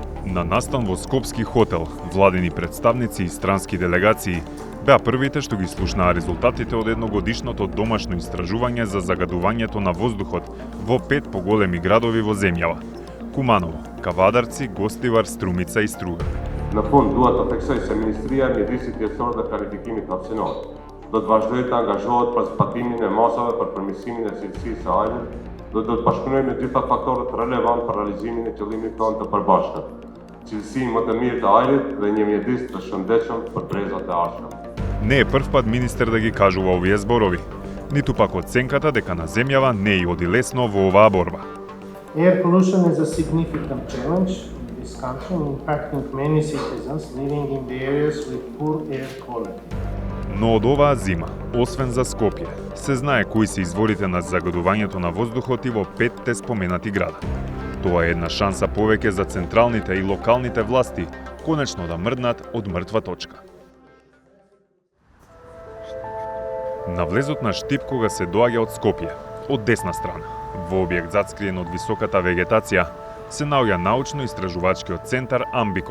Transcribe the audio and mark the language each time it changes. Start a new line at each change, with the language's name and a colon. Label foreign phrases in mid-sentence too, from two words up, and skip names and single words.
Macedonian: На настан во Скопски хотел, владени представници и странски делегации беа првите што ги слушнаа резултатите од едногодишното домашно истражување за загадувањето на воздухот во 5 поголеми градови во земјава: Куманово, Кавадарци, Гостивар, Струмица и Струга.
Albanian: Në fund duhet të theksoj se Ministria e Mjedisit Jetësor dhe Planifikimit vakcinohet. Do të vazhdojë të angazhohet për zbatimin e masave për përmirësimin e cilësisë së ajrit dhe do të bashkëpunojë me gjitha faktorët relevant për realizimin e qëllimit tonë të përbashkët: cilësi më të mirë të ajrit dhe një mjedis të shëndetshëm për brezat e ardhshme.
Macedonian: Не е прв пат министер да ги кажува овие зборови, ниту пак оценката дека на земјава не и оди лесно во оваа борба.
English: Air pollution is a significant challenge in this country, impacting many citizens living in the areas with poor air quality.
Macedonian: Но од оваа зима, освен за Скопје, се знае кои се изворите на загадувањето на воздухот и во 5 споменати града. Тоа е една шанса повеќе за централните и локалните власти конечно да мрднат од мртва точка. На влезот на Штип кога се доаѓа од Скопје, од десна страна, во објект затскриен од високата вегетација, се наоѓа научно-истражувачкиот центар Амбикон.